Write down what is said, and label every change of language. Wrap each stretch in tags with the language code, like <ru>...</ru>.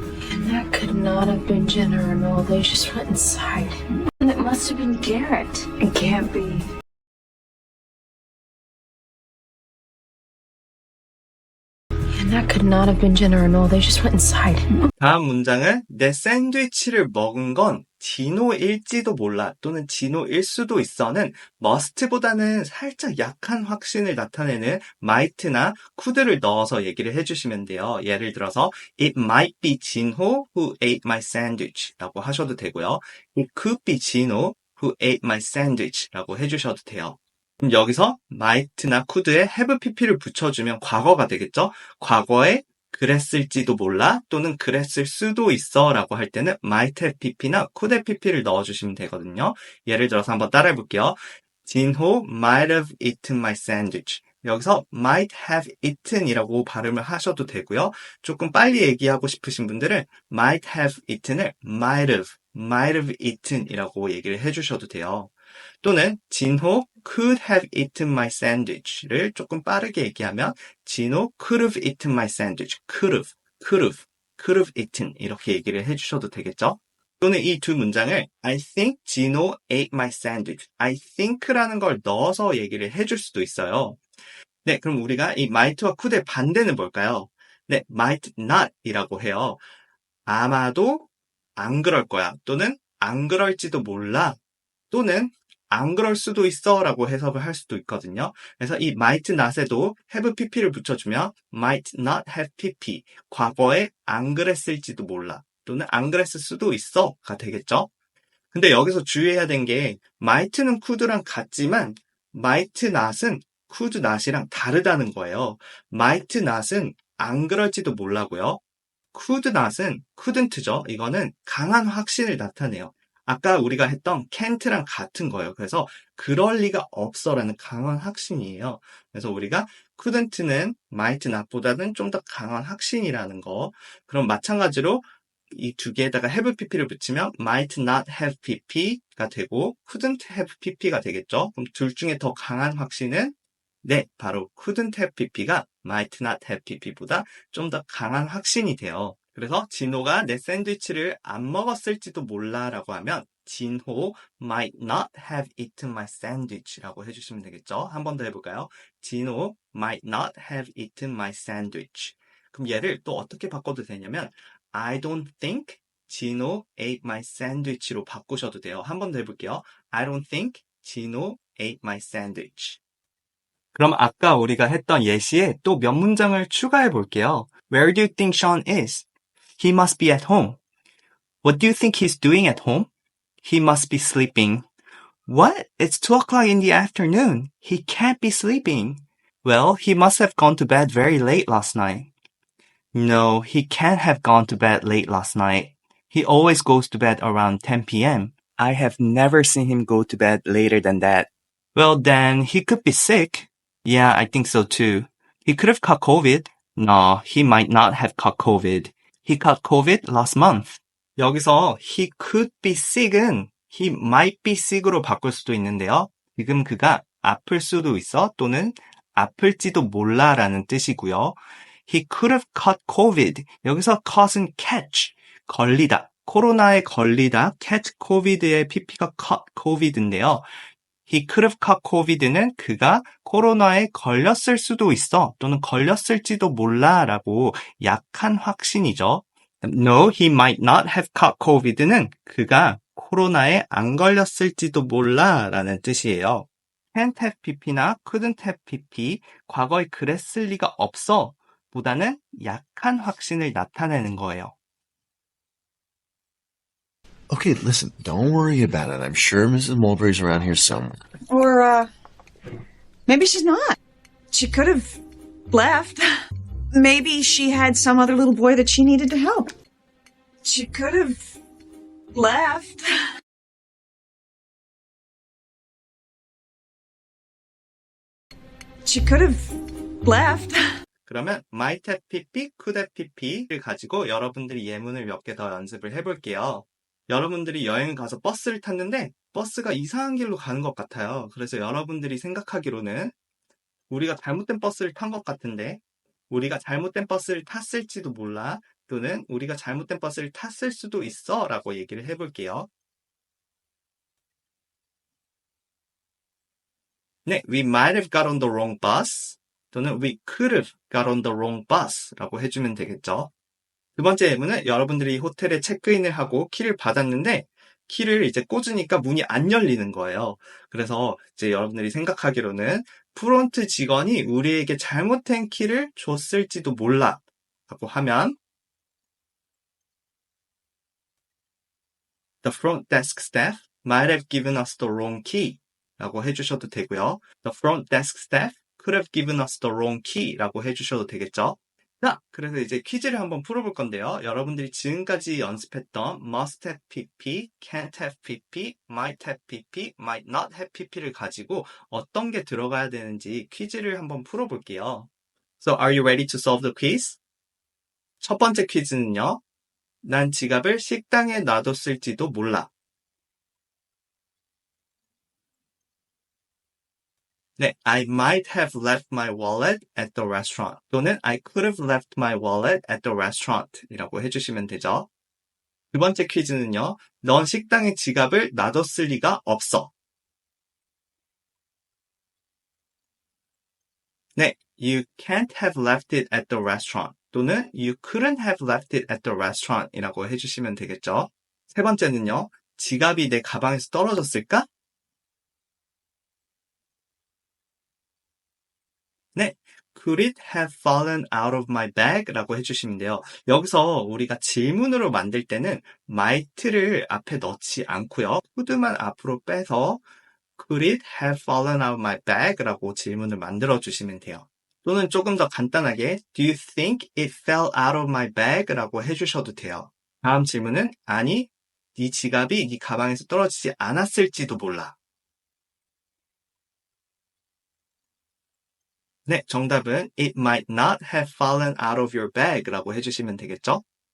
<en>And that could not have been Jenna or Noel. They just went inside. And it must have been Garrett. It can't be. And that could not have been Jenna or Noel. They just went inside.</en> <ko>다음 문장은 내 샌드위치를 먹은 건 진호일지도 몰라 또는 진호일 수도 있어는 must보다는 살짝 약한 확신을 나타내는 might나 could를 넣어서 얘기를 해주시면 돼요.</ko> <en>예를 들어서 It might be 진호 who ate my sandwich</en> <ko>라고 하셔도 되고요.</ko> <en>It could be 진호 who ate my sandwich</en> <ko>라고 해주셔도 돼요. 그럼 여기서 might나 could에 have pp를 붙여주면 과거가 되겠죠? 과거에 그랬을지도 몰라 또는 그랬을 수도 있어 라고 할 때는 might have pp나 could have pp를 넣어주시면 되거든요. 예를 들어서 한번 따라해 볼게요.</ko> <en>진호 might have eaten my sandwich.</en> <ko>여기서 might have eaten 이라고 발음을 하셔도 되고요. 조금 빨리 얘기하고 싶으신 분들은 might have eaten을 might have eaten 이라고 얘기를 해주셔도 돼요.</ko> <en>또는 진호 could have eaten my sandwich</en> <ko>를 조금 빠르게 얘기하면</ko> <en>진호 could have eaten my sandwich.</en> <ko>could have eaten 이렇게 얘기를 해주셔도 되겠죠. 또는 이 두 문장을</ko> <en>I think 진호 ate my sandwich.</en> <ko>I think라는 걸 넣어서 얘기를 해줄 수도 있어요. 네, 그럼 우리가 이 might와 could의 반대는 뭘까요? 네, might not 이라고 해요. 아마도 안 그럴 거야 또는 안 그럴지도 몰라 또는 안 그럴 수도 있어 라고 해석을 할 수도 있거든요. 그래서 이 might not에도 have pp를 붙여주면 might not have pp, 과거에 안 그랬을지도 몰라 또는 안 그랬을 수도 있어가 되겠죠. 근데 여기서 주의해야 된 게 might는 could랑 같지만 might not은 could not이랑 다르다는 거예요. might not은 안 그럴지도 몰라고요. could not은 couldn't죠. 이거는 강한 확신을 나타내요. 아까 우리가 했던 can't랑 같은 거예요. 그래서 그럴 리가 없어라는 강한 확신이에요. 그래서 우리가 couldn't는 might not보다는 좀 더 강한 확신이라는 거. 그럼 마찬가지로 이 두 개에다가 have pp를 붙이면 might not have pp가 되고 couldn't have pp가 되겠죠. 그럼 둘 중에 더 강한 확신은 네, 바로 couldn't have pp가 might not have pp보다 좀 더 강한 확신이 돼요. 그래서 진호가 내 샌드위치를 안 먹었을지도 몰라라고 하면</ko> <en>진호 might not have eaten my sandwich</en> <ko>라고 해주시면 되겠죠. 한 번 더 해볼까요?</ko> <en>진호 might not have eaten my sandwich.</en> <ko>그럼 얘를 또 어떻게 바꿔도 되냐면</ko> <en>I don't think 진호 ate my sandwich</en> <ko>로 바꾸셔도 돼요. 한 번 더 해볼게요.</ko> <en>I don't think 진호 ate my sandwich.</en> <ko>그럼 아까 우리가 했던 예시에 또 몇 문장을 추가해 볼게요.</ko> <en>Where do you think Sean is? He must be at home. What do you think he's doing at home? He must be sleeping. What? It's 2 o'clock in the afternoon. He can't be sleeping. Well, he must have gone to bed very late last night. No, he can't have gone to bed late last night. He always goes to bed around 10 p.m. I have never seen him go to bed later than that. Well, then he could be sick. Yeah, I think so too. He could have caught COVID. No, he might not have caught COVID. He caught COVID last month. 여기서 he could be sick은 he might be sick으로</en> <ko>바꿀 수도 있는데요. 지금 그가 아플 수도 있어 또는 아플지도 몰라라는 뜻이고요.</ko> <en>He could have caught COVID.</en> <ko>여기서 caught은 catch, 걸리다. 코로나에 걸리다, catch COVID의 PP가 caught COVID인데요.</ko> <en>He could have caught COVID</en> <ko>는 그가 코로나에 걸렸을 수도 있어 또는 걸렸을지도 몰라라고 약한 확신이죠.</ko> <en>No, he might not have caught COVID</en> <ko>는 그가 코로나에 안 걸렸을지도 몰라라는 뜻이에요. can't have pp나 couldn't have pp, 과거에 그랬을 리가 없어 보다는 약한 확신을 나타내는 거예요.</ko> <en>Okay, listen, don't worry about it. I'm sure Mrs. Mulberry's around here somewhere. Or, maybe she's not. She could have left. Maybe she had some other little boy that she needed to help. She could have left. She could have left.</en> <ko>그러면 might have pp, could have pp를 가지고 여러분들이 예문을 몇 개 더 연습을 해볼게요. 여러분들이 여행을 가서 버스를 탔는데 버스가 이상한 길로 가는 것 같아요. 그래서 여러분들이 생각하기로는 우리가 잘못된 버스를 탄 것 같은데 우리가 잘못된 버스를 탔을지도 몰라 또는 우리가 잘못된 버스를 탔을 수도 있어 라고 얘기를 해볼게요.</ko> <en>네, we might have got on the wrong bus 또는 we could have got on the wrong bus</en> <ko>라고 해주면 되겠죠. 두 번째 예문은 여러분들이 호텔에 체크인을 하고 키를 받았는데 키를 이제 꽂으니까 문이 안 열리는 거예요. 그래서 이제 여러분들이 생각하기로는 프론트 직원이 우리에게 잘못된 키를 줬을지도 몰라 라고 하면</ko> <en>The front desk staff might have given us the wrong key</en> <ko>라고 해주셔도 되고요.</ko> <en>The front desk staff could have given us the wrong key</en> <ko>라고 해주셔도 되겠죠. 자, 그래서 이제 퀴즈를 한번 풀어볼 건데요. 여러분들이 지금까지 연습했던 must have pp, can't have pp, might have pp, might not have pp를 가지고 어떤 게 들어가야 되는지 퀴즈를 한번 풀어볼게요.</ko> <en>So, are you ready to solve the quiz?</en> <ko>첫 번째 퀴즈는요. 난 지갑을 식당에 놔뒀을지도 몰라.</ko> <en>네, I might have left my wallet at the restaurant 또는 I could have left my wallet at the restaurant</en> <ko>이라고 해주시면 되죠. 두 번째 퀴즈는요. 넌 식당에 지갑을 놔뒀을 리가 없어.</ko> <en>네, you can't have left it at the restaurant 또는 you couldn't have left it at the restaurant</en> <ko>이라고 해주시면 되겠죠. 세 번째는요. 지갑이 내 가방에서 떨어졌을까?</ko> <en>네, could it have fallen out of my bag?</en> <ko>라고 해주시면 돼요. 여기서 우리가 질문으로 만들 때는 might를 앞에 넣지 않고요.</ko> <en>could만 앞으로 빼서 could it have fallen out of my bag?</en> <ko>라고 질문을 만들어 주시면 돼요. 또는 조금 더 간단하게</ko> <en>do you think it fell out of my bag?</en> <ko>라고 해주셔도 돼요. 다음 질문은 아니, 네 지갑이 네 가방에서 떨어지지 않았을지도 몰라.</ko> <en>네, 정답은 it might not have fallen out of your bag</en> <ko>라고 해주시면 되겠죠?</ko>